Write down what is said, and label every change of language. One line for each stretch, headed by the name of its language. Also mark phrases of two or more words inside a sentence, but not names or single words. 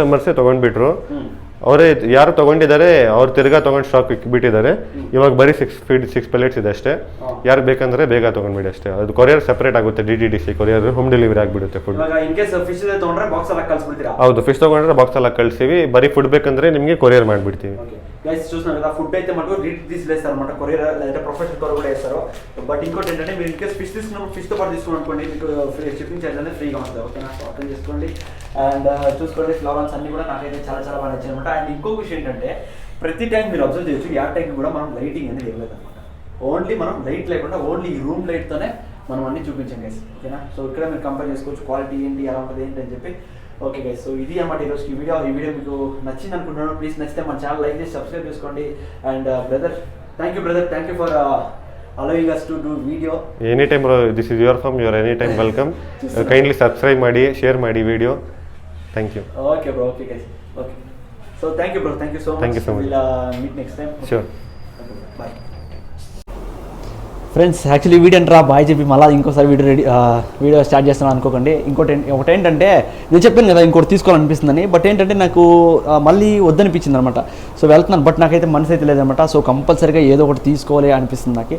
Kannada: ಓಲ್ಡ್ ಕಸ್ಟಮರ್ಸೇ ತೊಗೊಂಡ್ಬಿಟ್ರು, ಅವರೇ ಯಾರು ತೊಗೊಂಡಿದ್ದಾರೆ ಅವ್ರು ತಿರ್ಗಾ ತೊಗೊಂಡು ಸ್ಟಾಕ್ ಬಿಟ್ಟಿದ್ದಾರೆ. ಇವಾಗ ಬರೀ 6 ಪೆಲೆಟ್ಸ್ ಇದೆ ಅಷ್ಟೇ. ಯಾರು ಬೇಕಂದ್ರೆ ಬೇಗ ತೊಗೊಂಡ್ಬಿಡಿ ಅಷ್ಟೇ. ಅದು ಕೊರಿಯರ್ ಸಪ್ರೇಟ್ ಆಗುತ್ತೆ, DTDC ಕೊರಿಯರ್
English: home delivery
Kannada: ಆಗಿಬಿಡುತ್ತೆ ಫುಡ್. ಹೌದು, ಫಿಶ್ ತೊಗೊಂಡ್ರೆ ಬಾಕ್ಸ್ ಎಲ್ಲ ಕಳಿಸ್ತೀವಿ. ಬರೀ ಫುಡ್ ಬೇಕಂದ್ರೆ నిಮಗೆ కొరియర్ ಮಾಡಿಬಿಡ್ತೀವಿ.
Telugu: గైస్ చూస్తున్నారు కదా, ఫుడ్ అయితే మనకు DTDC వేస్తారు అనమాట, కొరియర్ లేదా ప్రొఫెషనల్ కొరియర్ కూడా వేస్తారు. బట్ ఇంకోటి ఏంటంటే మీరు ఇన్కేస్ ఫిష్ తీసుకున్నప్పుడు ఫిష్తో పాటు తీసుకుని అనుకోండి, మీకు
English: shipping charge
Telugu: అనేది ఫ్రీగా ఉంటుంది. ఓకేనా, సో అర్థం చేసుకోండి. అండ్ చూసుకోండి, ఫ్లవర్స్ అన్ని కూడా నాకైతే చాలా చాలా బాగా నచ్చాయి అనమాట. అండ్ ఇంకొక విషయం ఏంటంటే ప్రతి టైం మీరు అబ్జర్వ్ చేయొచ్చు, యా టైం కూడా మనం లైటింగ్ అనేది ఇవ్వలేదు అనమాట. ఓన్లీ మనం లైట్ లేకుండా ఓన్లీ ఈ
English: room light
Telugu: మనం అన్ని చూపించాం గైస్. ఓకేనా, సో ఇక్కడ మీరు కంపేర్ చేసుకోవచ్చు క్వాలిటీ ఏంటి, ఎలా ఉంటుంది ఏంటి అని చెప్పి.
English: okay guys,
Telugu: సో ఇది అన్నమాట ఈరోజు ఈ వీడియో మీకు నచ్చింది అనుకుంటున్నాను. ప్లీజ్ నచ్చితే మన ఛానల్ లైక్ చేసి సబ్స్క్రైబ్ చేసుకోండి.
English: and brother, Thank you for allowing us to do video. Any time this is your farm, you are any time welcome. Kindly subscribe
Kannada: ಮಾಡಿ,
English: share ಮಾಡಿ video. Thank you. Okay bro, okay guys, okay. So thank you bro, thank you so much. Thank you so much. We'll meet next time. Okay. Sure. Okay, bye.
Telugu: ఫ్రెండ్స్, యాక్చువల్లీ వీడియో అంటారా బాయ్ చెప్పి మళ్ళీ ఇంకోసారి వీడియో స్టార్ట్ చేస్తున్నాను అనుకోకండి. ఒకటి ఏంటంటే నేను చెప్పాను కదా ఇంకోటి తీసుకోవాలనిపిస్తుందని, బట్ ఏంటంటే నాకు మళ్ళీ వద్దనిపించింది అనమాట. సో వెళ్తున్నాను, బట్ నాకైతే మనసు అయితే లేదనమాట. సో కంపల్సరీగా ఏదో ఒకటి తీసుకోవాలి అనిపిస్తుంది నాకు.